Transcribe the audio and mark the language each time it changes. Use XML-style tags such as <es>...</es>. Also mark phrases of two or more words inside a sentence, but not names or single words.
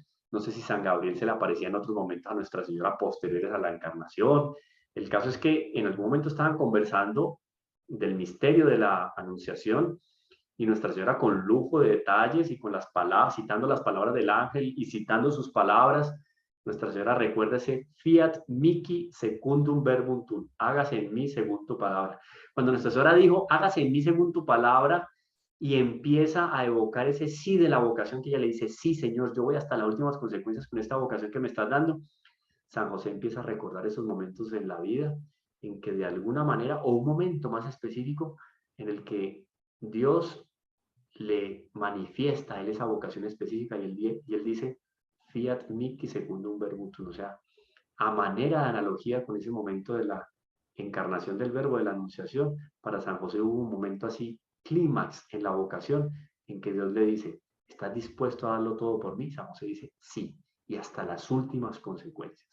<es>No sé si San Gabriel se le aparecía en otros momentos a Nuestra Señora posteriores a la encarnación. El caso es que en algún momento estaban conversando del misterio de la Anunciación y Nuestra Señora, con lujo de detalles y con las palabras, citando las palabras del ángel y citando sus palabras, Nuestra Señora recuerda ese</es> <la>fiat mihi secundum verbum tuum,</la> <es>hágase en mí según tu palabra. Cuando Nuestra Señora dijo hágase en mí según tu palabra y empieza a evocar ese sí de la vocación, que ella le dice sí, Señor, yo voy hasta las últimas consecuencias con esta vocación que me estás dando, San José empieza a recordar esos momentos en la vida en que de alguna manera, o un momento más específico, en el que Dios le manifiesta a él esa vocación específica y él dice</es> <la>fiat mihi secundum verbum tuum.</la> <es>O sea, a manera de analogía con ese momento de la encarnación del verbo, de la anunciación, para San José hubo un momento así, clímax en la vocación, en que Dios le dice, ¿estás dispuesto a darlo todo por mí? San José dice, sí, y hasta las últimas consecuencias.</es>